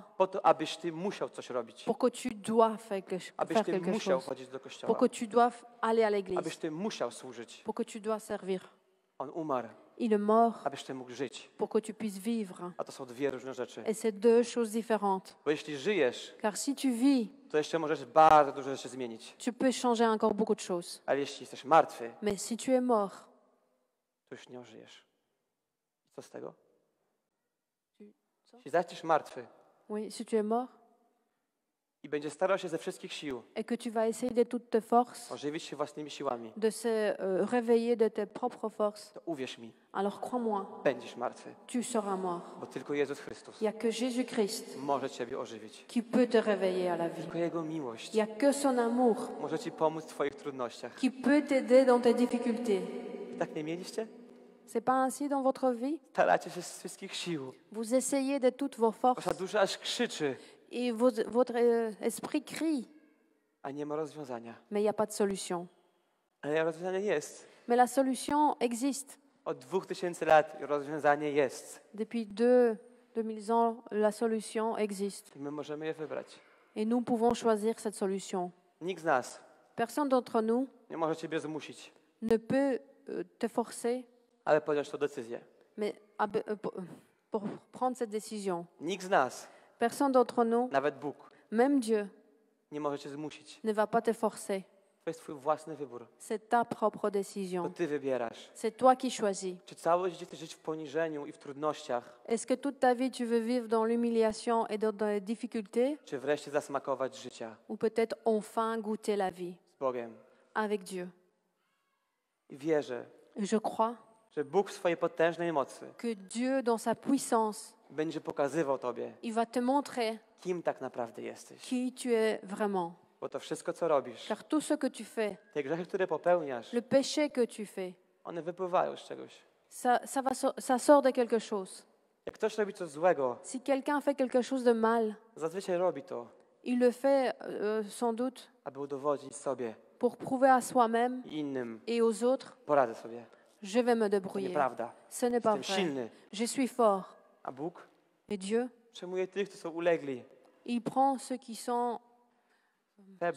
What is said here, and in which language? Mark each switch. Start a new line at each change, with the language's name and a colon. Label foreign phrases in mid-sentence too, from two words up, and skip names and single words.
Polish: po to, abyś ty musiał coś robić.
French: pour que tu dois faire
Polish: Abyś
French: faire
Polish: ty
French: quelque
Polish: musiał
French: chose,
Polish: chodzić do
French: pour
Polish: kościoła.
French: que tu dois aller à l'église,
Polish: Abyś ty musiał służyć.
French: pour que tu dois servir.
Polish: On umarł,
French: Il est mort
Polish: abyś ty mógł żyć.
French: pour que tu puisses vivre.
Polish: A to są dwie różne rzeczy.
French: Et c'est deux choses différentes.
Polish: Bo jeśli żyjesz,
French: Car si tu vis,
Polish: to jeszcze możesz bardzo dużo rzeczy zmienić.
French: tu peux changer encore beaucoup de choses.
Polish: Ale jeśli jesteś martwy,
French: Mais si tu es mort,
Polish: to już nie ożyjesz. I co z tego? Co? Jeśli zaczniesz martwy
French: oui, si tu es mort
Polish: i będziesz starał się ze wszystkich sił
French: et que tu vas essayer de toutes tes forces
Polish: ożywić się własnymi siłami,
French: de se réveiller de tes propres forces,
Polish: to uwierz mi,
French: alors crois-moi,
Polish: będziesz martwy.
French: tu seras mort.
Polish: Bo tylko Jezus Chrystus
French: Il n'y a que Jésus-Christ
Polish: może ciebie ożywić.
French: qui peut te réveiller à la vie.
Polish: Tylko Jego miłość
French: Il n'y a que son amour
Polish: może ci pomóc w twoich trudnościach.
French: qui peut t'aider dans tes difficultés.
Polish: Tak nie mieliście?
French: C'est pas ainsi dans votre vie?
Polish: Staracie się z wszystkich sił.
French: Vous essayez de toutes vos forces
Polish: Wasza dusza aż krzyczy,
French: et votre esprit crie,
Polish: a nie ma rozwiązania.
French: mais il n'y a pas de solution.
Polish: Ale rozwiązanie jest.
French: Mais la solution existe.
Polish: Od 2000 lat rozwiązanie jest.
French: Depuis 2000 ans, la solution existe.
Polish: I my możemy je wybrać.
French: Et nous pouvons choisir cette solution.
Polish: Nikt z nas
French: Personne d'entre nous
Polish: nie może ciebie zmusić,
French: ne peut te forcer,
Polish: ale podjąć tę decyzję.
French: mais pour prendre cette décision.
Polish: Nikt z nas,
French: Personne d'entre nous,
Polish: nawet Bóg,
French: même Dieu,
Polish: nie może cię zmusić.
French: ne va pas te forcer.
Polish: To jest twój własny wybór.
French: C'est ta propre
Polish: To
French: décision.
Polish: ty wybierasz.
French: C'est toi qui choisis.
Polish: Czy całe życie chcesz żyć w poniżeniu i w trudnościach,
French: Est-ce que toute ta vie tu veux vivre dans l'humiliation et dans les difficultés,
Polish: czy wreszcie zasmakować życia
French: ou peut-être enfin goûter la vie
Polish: z Bogiem?
French: avec Dieu?
Polish: I wierzę,
French: Je crois
Polish: że Bóg w swojej potężnej mocy
French: que Dieu, dans sa puissance,
Polish: będzie pokazywał tobie,
French: il va te montrer
Polish: kim tak naprawdę jesteś.
French: qui tu es vraiment.
Polish: Bo to wszystko, co robisz,
French: Car tout ce que tu fais,
Polish: te grzechy, które popełniasz,
French: le péché que tu fais,
Polish: one wypływają z czegoś.
French: ça sort de quelque chose.
Polish: Jak ktoś robi coś złego,
French: Si quelqu'un fait quelque chose de mal,
Polish: zazwyczaj robi to,
French: il le fait sans doute
Polish: aby udowodnić sobie
French: pour prouver à soi-même
Polish: i innym,
French: et aux autres,
Polish: poradzę sobie.
French: je vais me
Polish: To
French: débrouiller.
Polish: nieprawda.
French: Ce n'est pas
Polish: Jestem
French: vrai.
Polish: silny.
French: Je suis fort.
Polish: A Bóg
French: Et Dieu,
Polish: przyjmuje tych, którzy są ulegli.
French: il prend ceux qui sont Febl.